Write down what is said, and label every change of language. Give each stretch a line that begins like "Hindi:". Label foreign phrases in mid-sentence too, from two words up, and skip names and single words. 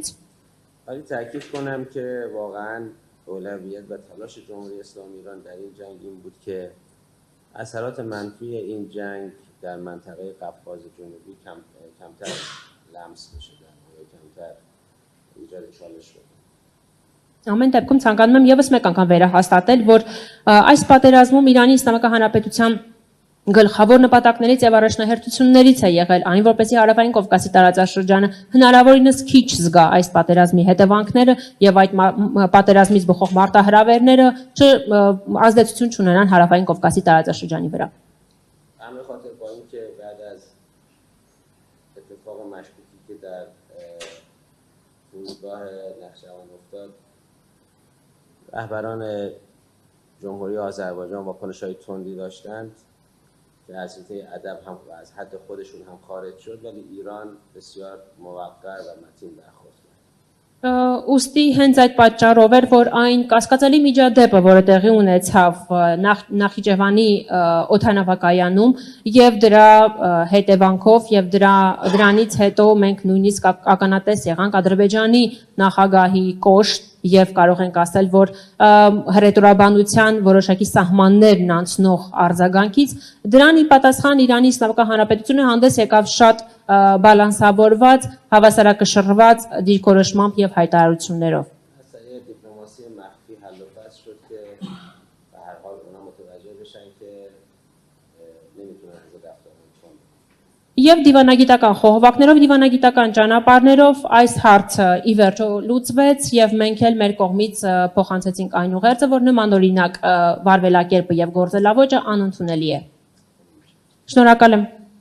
Persian: ولی تاکید کنم که واقعا اولویت و تلاش جمهوری اسلامی ایران در این جنگ این بود که اثرات منفی این جنگ در منطقه قفقاز جنوبی کمتر لمس بشه یا کمتر ایجاد چالش بشه.
Armenian: Ամեն դեպքում ցանկանում եմ եւս մեկ անգամ վերահաստատել, որ այս պատերազմում Իրանի Իսլամական Հանրապետության գլխավոր նպատակներից եւ առաջնահերթություններից է եղել այն, որպեսզի Հարավային Կովկասի տարածաշրջանը հնարավորինս քիչ զգա այս պատերազմի հետևանքները եւ այդ պատերազմից բխող մարտահրավերները ազդեցություն չունենան Հարավային Կովկասի տարածաշրջանի վրա.
Persian: همه خاطر با اینکه بعد از اتفاق مشکوکی که در فرودگاه نخجوان افتاد رهبران جمهوری آذربایجان واکنش‌های تندی داشتند که از حیطه ادب هم و از حد خودشون هم خارج شد ولی ایران بسیار موقر و متین برخورد کرد.
Armenian: Ոստի հենց այդ պատճառով էր, որ այն կասկածելի միջադեպը, որը տեղի ունեցավ Նախիջևանի օդանավակայանում եւ դրա հետևանքով եւ դրանից հետո մենք նույնիսկ ականատես եղանք Ադրբեջանի նախագահի կոշտ եւ կարող ենք ասել, որ հռետորաբանության որոշակի սահմաններն անցնող արձագանքից դրան ի պատասխան Իրանի Իսլամական Հանրապետությունը հանդես եկավ շատ բալանսավորված, հավասարակշռված դիրքորոշմամբ եւ հայտարարություններով.
Persian: از طریق دیپلماسی مخفی حل و فصل شد که به هر حال اونا متوجه
Armenian: Եվ դիվանագիտական խողովակներով, դիվանագիտական ճանապարհներով այս հարցը ի վերջո լուծվեց եւ մենք էլ մեր կողմից փոխանցեցինք այն ուղերձը, որ նմանօրինակ վարվելակերպը եւ գործելավոճը անընդունելի է։ Շնորհակալ եմ։